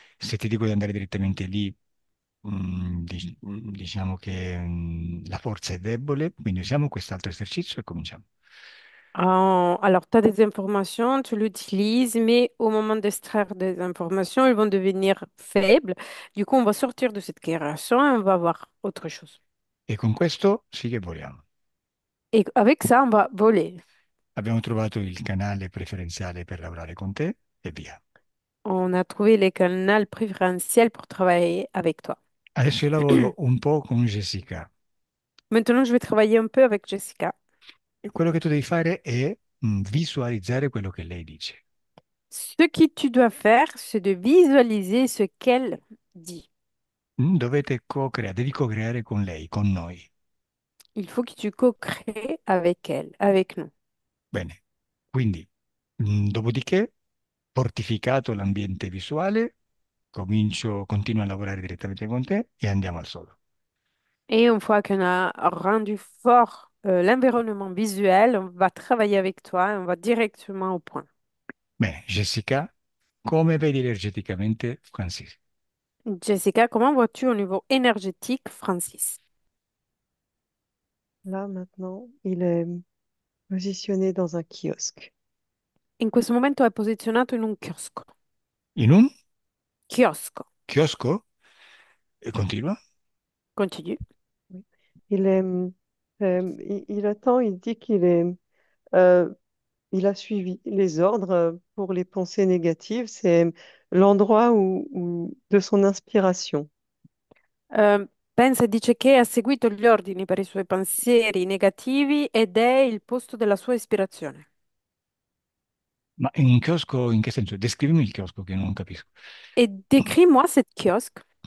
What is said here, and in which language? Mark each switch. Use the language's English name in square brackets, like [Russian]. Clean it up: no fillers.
[Italian] Se ti dico di andare direttamente lì, diciamo che la forza è debole, quindi usiamo quest'altro esercizio e cominciamo. [French] Alors, tu as des informations, tu l'utilises, mais au moment d'extraire des informations, elles vont devenir faibles. Du coup, on va sortir de cette création et on va voir autre chose. [Italian] E con questo sì che vogliamo. [French] Et avec ça, on va voler. [Italian] Abbiamo trovato il canale preferenziale per lavorare con te e via. [French] On a trouvé les canaux préférentiels pour travailler avec toi. [Italian] Adesso io lavoro un po' con Jessica [French] Maintenant, je vais travailler un peu avec Jessica. [Italian] e quello che tu devi fare è visualizzare quello che lei dice. [French] Ce que tu dois faire, c'est de visualiser ce qu'elle dit. [Italian] Dovete co-creare, devi co-creare con lei, con noi. [French] Il faut que tu co-crées avec elle, avec nous. [Italian] Bene, quindi, dopodiché, fortificato l'ambiente visuale, continuo a lavorare direttamente con te e andiamo al solo. [French] Et une fois qu'on a rendu fort l'environnement visuel, on va travailler avec toi et on va directement au point. [Italian] Bene, Jessica, come vedi energeticamente Francis? [French] Jessica, comment vois-tu au niveau énergétique, Francis? Là, maintenant, il est positionné dans un kiosque. [Italian] In questo momento è posizionato in un chiosco. In un Chiosco. chiosco? E continua? [French] Continue. Oui. Il attend, il dit euh, il a suivi les ordres pour les pensées négatives. C'est l'endroit de son inspiration. [Italian] Pensa e dice che ha seguito gli ordini per i suoi pensieri negativi ed è il posto della sua ispirazione. Ma in un chiosco in che senso? Descrivimi il chiosco che non capisco. [French] Et décris-moi cette kiosque.